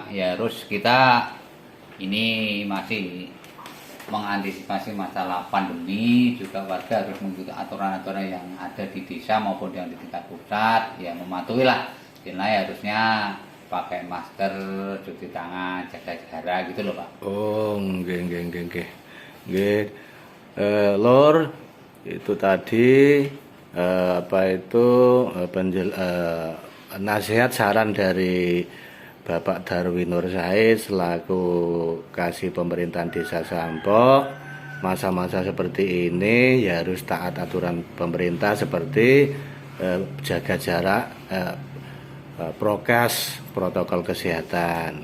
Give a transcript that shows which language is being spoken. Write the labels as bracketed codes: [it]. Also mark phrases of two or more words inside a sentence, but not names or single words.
[id] Ya harus kita ini masih mengantisipasi masalah pandemi, juga warga harus mengikuti aturan-aturan yang ada di desa maupun yang di tingkat pusat. Ya mematuhi lah, nilai harusnya pakai masker, cuci tangan, jaga jarak gitu loh Pak. [jv] Oh, nggih nggih nggih nggih. [id] Nggih. Lor, itu tadi apa itu nasihat saran dari Bapak Darwin Nur Said selaku kasih pemerintahan Desa Sampok. Masa-masa seperti ini ya harus taat aturan pemerintah seperti jaga jarak, prokes, protokol kesehatan.